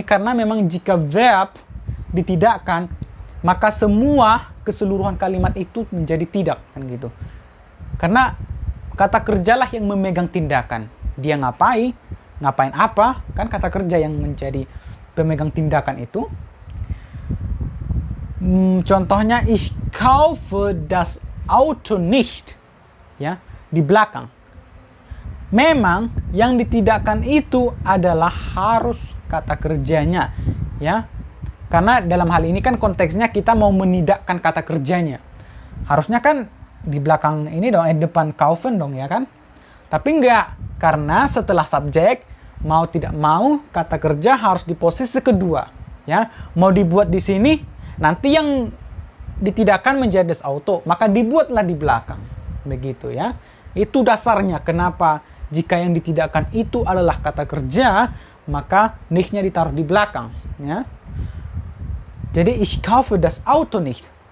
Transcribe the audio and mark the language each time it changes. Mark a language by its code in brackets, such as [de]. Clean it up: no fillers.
[id] Karena memang jika verb ditidakkan, maka semua keseluruhan kalimat itu menjadi tidak, kan gitu. Karena kata kerjalah yang memegang tindakan. Dia ngapain apa, kan kata kerja yang menjadi pemegang tindakan itu. Contohnya, [de] ich kaufe das Auto nicht. [id] Ya, di belakang. Memang yang ditidakkan itu adalah harus kata kerjanya, ya. Karena dalam hal ini kan konteksnya kita mau menidakkan kata kerjanya. Harusnya kan di belakang ini dong, depan kaufen dong, ya kan? Tapi enggak, karena setelah subjek, mau tidak mau kata kerja harus di posisi kedua, ya. Mau dibuat di sini, nanti yang ditidakkan menjadi das auto, maka dibuatlah di belakang. Begitu, ya. Itu dasarnya kenapa jika yang ditidakkan itu adalah kata kerja, maka nicht-nya ditaruh di belakang, ya. Jadi [de] ich kaufe das Auto nicht.